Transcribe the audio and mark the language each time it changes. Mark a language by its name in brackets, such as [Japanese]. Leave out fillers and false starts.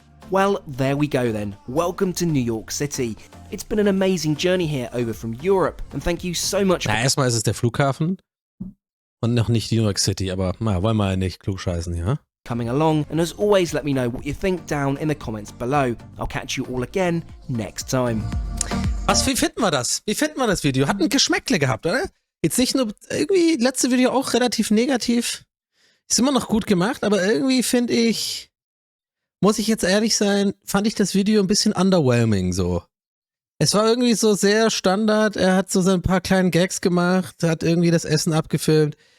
[English] Well, there we go then. Welcome to New York City. It's been an amazing journey here over from Europe, and thank you so much [German] Na, erstmal ist es der Flughafen und noch nicht New York City, aber wollen wir nicht klugscheißen, ja? [English] coming along, and as always, let me know what you think down in the comments below. I'll catch you all again next time. [German] Wie finden wir das? Wie finden wir das Video? Hat ein Geschmäckle gehabt, oder? Jetzt nicht nur, irgendwie, letzte Video auch relativ negativ. Ist immer noch gut gemacht, aber irgendwie finde ich, muss ich jetzt ehrlich sein, fand ich das Video ein bisschen underwhelming so. Es war irgendwie so sehr Standard. Er hat so ein paar kleinen Gags gemacht, hat irgendwie das Essen abgefilmt.